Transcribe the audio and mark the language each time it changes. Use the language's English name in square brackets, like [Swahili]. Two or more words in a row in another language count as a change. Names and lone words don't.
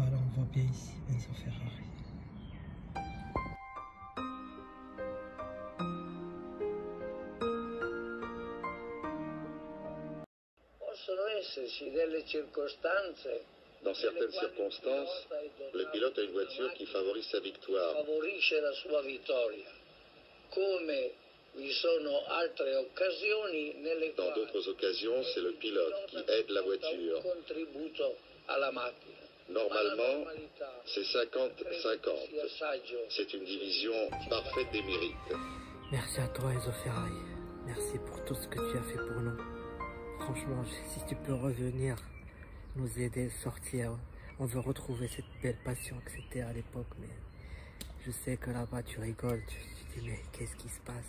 [French] On voit bien ici Enzo Ferrari. [Italian] Possono esserci delle circostanze. [French] Dans certaines circonstances, le pilote a une voiture qui favorise sa victoire. [Italian] Favorisce la sua vittoria. Come vi sono altre occasioni nelle [French] Dans d'autres occasions, c'est le pilote qui aide la voiture. [Italian] un contributo alla macchina. [French] Normalement, c'est 50-50. [Italian] sia saggio. [French] C'est une division parfaite des mérites. Merci à toi Enzo Ferrari. Merci pour tout ce que tu as fait pour nous. Franchement, si tu peux revenir, nous aider, sortir, on veut retrouver cette belle passion que c'était à l'époque. Mais je sais que là-bas tu rigoles, tu te dis mais qu'est-ce qui se passe?